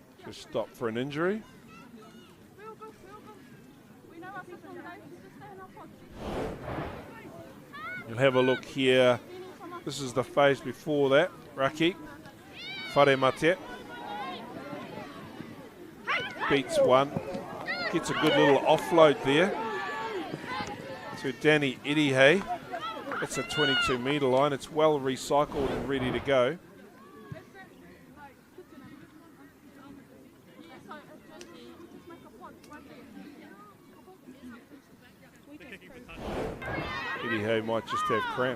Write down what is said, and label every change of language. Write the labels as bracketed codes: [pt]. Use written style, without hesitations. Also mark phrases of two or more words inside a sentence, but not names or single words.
[en] Just stopped for an injury. You'll have a look here. This is the phase before that. Raki, whare mate. Beats one. Gets a good little offload there to Danny Edihe. It's a 22-metre line. It's well recycled and ready to go. Edihe might just have cramp.